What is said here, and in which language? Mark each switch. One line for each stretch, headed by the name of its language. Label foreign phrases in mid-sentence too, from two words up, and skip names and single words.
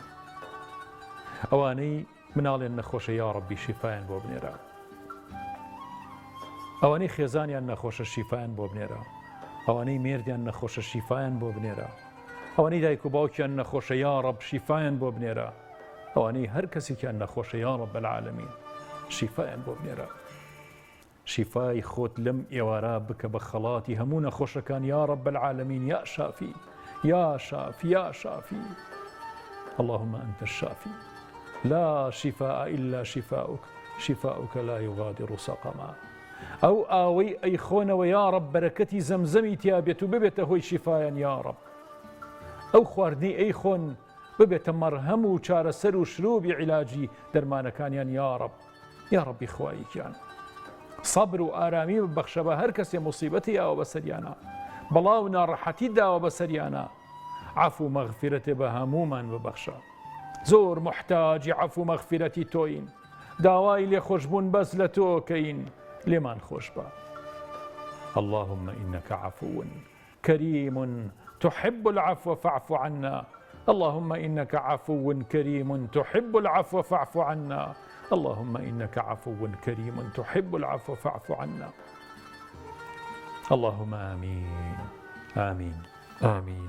Central Kurdish: ئەوانەی مناڵیان نەخۆشە
Arabic: یا ڕەبی
Central Kurdish: شیفایان بۆ بنێرە، ئەوانەی خێزانیان نەخۆشە شیفایان بۆ بنێرە، ئەوانەی مێردیان نەخۆشە شیفایان بۆ بنێرە، ئەوانەی دایک و باوکیان نەخۆشە
Arabic: یا ڕەب
Central Kurdish: شیفایان بۆ بنێرە، ئەوانەی هەر کەسێکیان نەخۆشە
Arabic: یا ڕەب العالەمین
Central Kurdish: شیفایان بۆ بنێرە. شیفای خۆت لەم ئێوارە بکە بە خەڵاتی هەموو نەخۆشەکان
Arabic: یا ڕەب العالەمین، یا شافی، یا شافی، یا شافی. اللهم أنت الشافي لا شفاء إلا شفاؤك شفاؤك لا يغادر سقما.
Central Kurdish: ئەو ئاوەی ئەیخۆنەوە
Arabic: یا ڕەب
Central Kurdish: بەرەکەتی زەمزەمی تیابێت و ببێتە هۆی شیفایان یا ڕەب. ئەو خواردنی ئەیخۆن ببێتە مەرهەم و چارەسەر و شروبی عیلاجی دەرمانەکانیان
Arabic: یا ڕەب. یا ڕەبی
Central Kurdish: خواییکیان سەبر و ئارامی ببەخشە بە هەر کەسێ موسیبەتی ئاوە بەسەریانە، بەڵاو ناڕەحەتی داوە بەسەریانە. عەفو و مەغفیرەتێ بە هەموومان ببەخشە. زۆر محتاجی عەفو و مەغفیرەتی تۆین، داوای لێخۆشبوون بەس لە تۆکەین، لێمان خۆش بە.
Arabic: اللهم إنك عفو كريم تحب العفو فاعف عنا. اللهم إنك عفو كريم تحب العفو فاعف عنا. اللهم إنك عفو كريم تحب العفو فاعف عنا. اللهم آمين آمين آمين.